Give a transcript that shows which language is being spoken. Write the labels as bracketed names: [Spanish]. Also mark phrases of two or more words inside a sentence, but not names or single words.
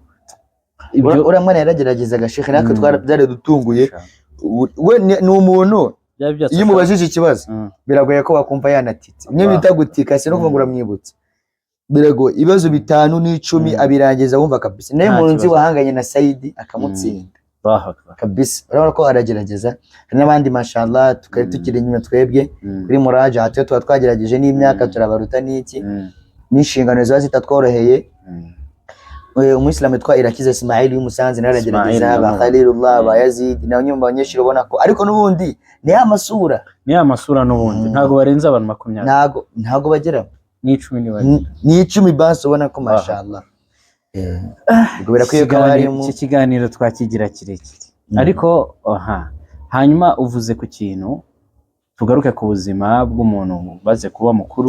[Kinyarwanda] ibyo uramwana yarageragezaga Sheikh natwe twarabyare dutunguye we ni umuntu iyo mubajije ikibazo biragoye ko wakumva yanatitse mwe bita gutika se no kuvungura mwibutse birago ibibazo 5 n'10 abirangiza wumva kabisa naye mu nzi wahanganye na Saidi akamutsinda kabisa. Urabona ko aragerageza n'abandi mashallah tukari tukiri nyuma twebwe kuri muraja hatu twa twagerageje n'imyaka turabaruta n'iki n'inshingano zazo zitatworoheye. Umuislamu witwa Irakiza Ismail y'Umusanze naragerageza ba Khalilullah ba Yazid na nyumba abanyeshuri ubona ko ariko nubundi ni amasura nubundi ntago barenza abantu 20 ntago bagera ni 10 ni 10 basi ubona ko mashallah. Iki kiganiro twakigira kirekire ariko hanyuma uvuze ku kintu tugaruke ku buzima bw'umuntu baze kuba mukuru